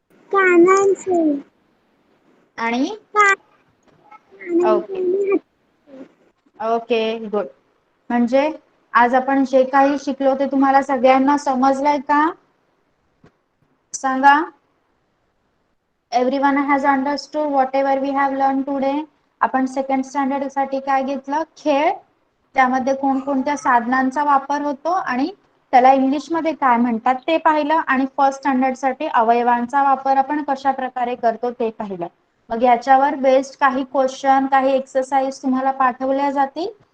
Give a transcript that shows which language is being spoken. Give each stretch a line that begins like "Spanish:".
Marathi: कानांचे. आणि okay okay good. म्हणजे आज आपण जे काही शिकलो ते तुम्हाला सगळ्यांना समजलंय का? सांगा.
English: Everyone has understood whatever we have learned today.
Marathi: आपण सेकंड स्टँडर्ड साठी काय घेतलं? खेळ. त्यामध्ये कोणकोणत्या साधनांचा वापर होतो आणि त्याला इंग्लिश मध्ये काय म्हणतात ते पाहिलं, आणि फर्स्ट स्टँडर्ड साठी अवयवांचा वापर आपण कशा प्रकारे करतो ते पाहिलं. मग याच्यावर बेस्ड काही क्वेश्चन, काही एक्सरसाइज तुम्हाला पाठवल्या जातील.